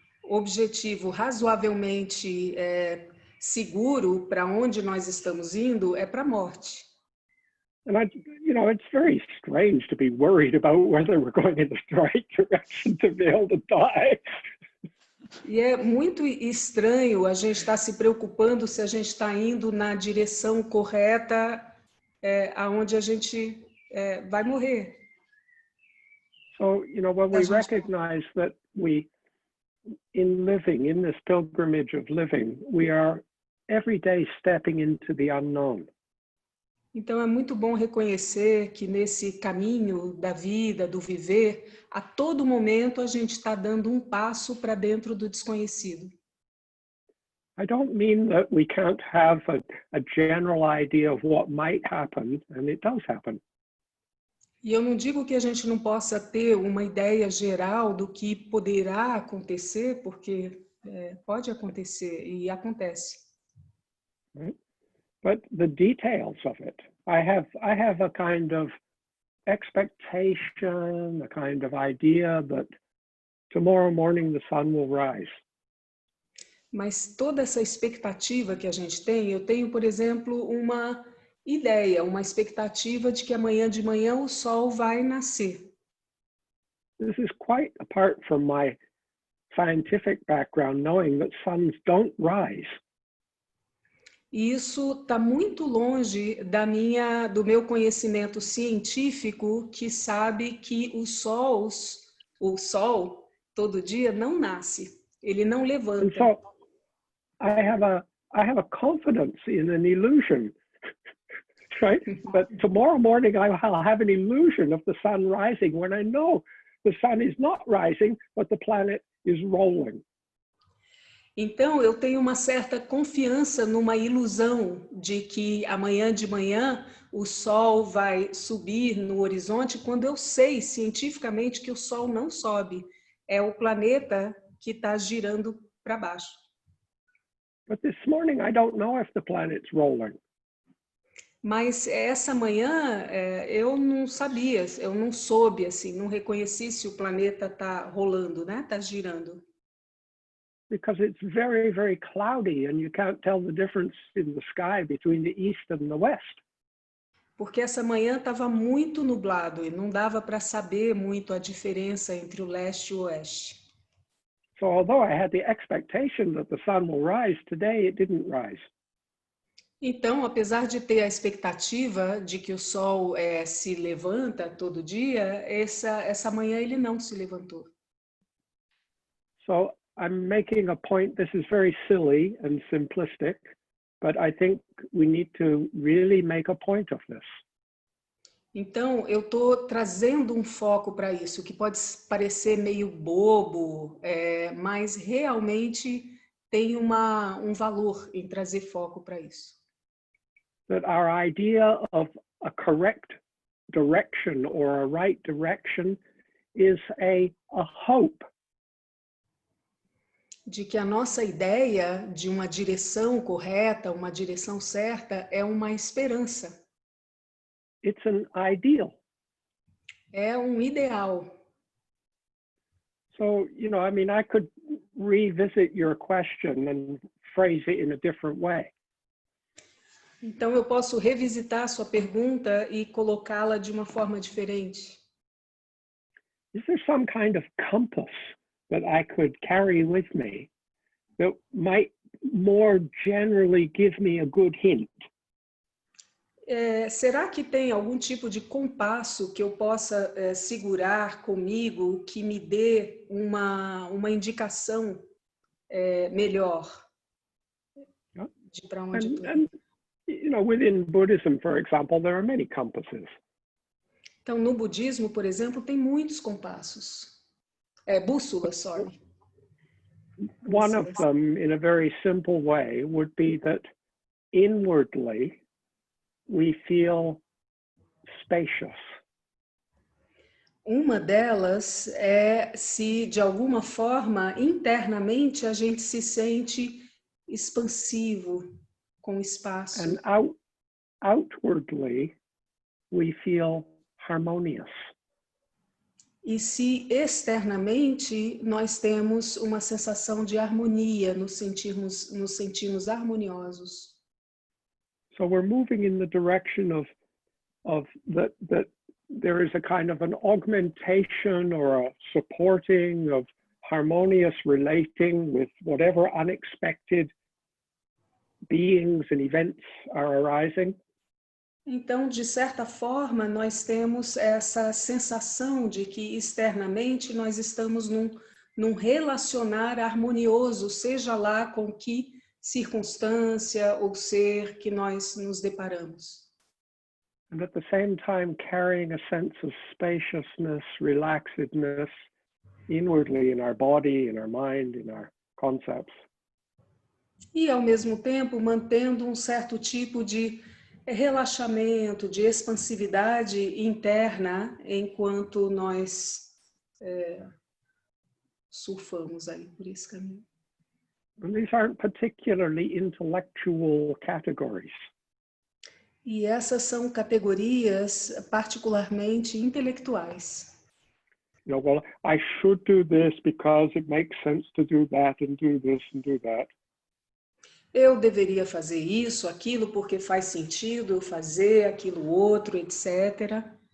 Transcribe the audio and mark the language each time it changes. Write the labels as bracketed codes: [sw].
[pt] objetivo razoavelmente seguro para onde nós estamos indo é para a morte. [en] And it's very strange to be worried about whether we're going in the right direction to be able to die. [pt] E é muito estranho a gente estar se preocupando se a gente está indo na direção correta, aonde a gente vai morrer. [en] So, when we recognize that in living, in this pilgrimage of living, we are every day stepping into the unknown. [pt] Então é muito bom reconhecer que nesse caminho da vida, do viver, a todo momento a gente está dando um passo para dentro do desconhecido. [en] I don't mean that we can't have a general idea of what might happen, and it does happen. [pt] E eu não digo que a gente não possa ter uma ideia geral do que poderá acontecer, porque pode acontecer e acontece. [en] Right? But the details of it, I have a kind of expectation, a kind of idea that tomorrow morning the sun will rise. [pt] Mas toda essa expectativa que a gente tem, eu tenho, por exemplo, uma ideia, uma expectativa de que amanhã de manhã o sol vai nascer. [en] This is quite apart from my scientific background, knowing that suns don't rise. [pt] E isso está muito longe do meu conhecimento científico, que sabe que o sol todo dia não nasce, ele não levanta. [en] And so I have a confidence in an illusion, right? But tomorrow morning I'll have an illusion of the sun rising when I know the sun is not rising, but the planet is rolling. [pt] Então, eu tenho uma certa confiança numa ilusão de que amanhã de manhã o sol vai subir no horizonte, quando eu sei cientificamente que o sol não sobe. É o planeta que está girando para baixo. [en] But this morning I don't know if the planet's rolling. [pt] Mas essa manhã eu não sabia, eu não soube, assim, não reconheci se o planeta está rolando, né? Está girando. [en] Because it's very, very cloudy and you can't tell the difference in the sky between the east and the west. [pt] Porque essa manhã estava muito nublado e não dava para saber muito a diferença entre o leste e o oeste. [en] So although I had the expectation that the sun will rise, today it didn't rise. [pt] Então, apesar de ter a expectativa de que o sol se levanta todo dia, essa manhã ele não se levantou. [en] So I'm making a point, this is very silly and simplistic, but I think we need to really make a point of this. [pt] Então, eu estou trazendo um foco para isso, que pode parecer meio bobo, mas realmente tem um valor em trazer foco para isso. [en] That our idea of a correct direction or a right direction is a hope. [pt] De que a nossa ideia de uma direção correta, uma direção certa, é uma esperança. [en] It's an ideal. [pt] É um ideal. [en] So, I could revisit your question and phrase it in a different way. [pt] Então, eu posso revisitar a sua pergunta e colocá-la de uma forma diferente. [en] Is there some kind of compass that I could carry with me that might more generally give me a good hint? [pt] Será que tem algum tipo de compasso que eu possa segurar comigo que me dê uma indicação melhor de para onde eu estou? [en] Within Buddhism, for example, there are many compasses. [pt] Então, no budismo, por exemplo, tem muitos compassos. Bússolas, [en] sorry. One of them, in a very simple way, would be that inwardly we feel spacious. [pt] Uma delas é se, de alguma forma, internamente a gente se sente expansivo, com espaço. [en] And outwardly we feel harmonious. [pt] E se externamente nós temos uma sensação de harmonia, nos sentimos harmoniosos. [en] So we're moving in the direction of that there is a kind of an augmentation or a supporting of harmonious relating with whatever unexpected beings and events are arising. [pt] Então, de certa forma, nós temos essa sensação de que externamente nós estamos num relacionar harmonioso, seja lá com que circunstância ou ser que nós nos deparamos. [en] And at the same time carrying a sense of spaciousness, relaxedness inwardly in our body, in our mind, in our concepts. [pt] E, ao mesmo tempo, mantendo um certo tipo de relaxamento, de expansividade interna, enquanto nós surfamos aí por esse caminho. [en] And these aren't particularly intellectual categories. [pt] E essas são categorias particularmente intelectuais. [en] You know, well, I should do this because it makes sense to do that and do this and do that. [pt] Eu deveria fazer isso, aquilo, porque faz sentido eu fazer aquilo outro, etc.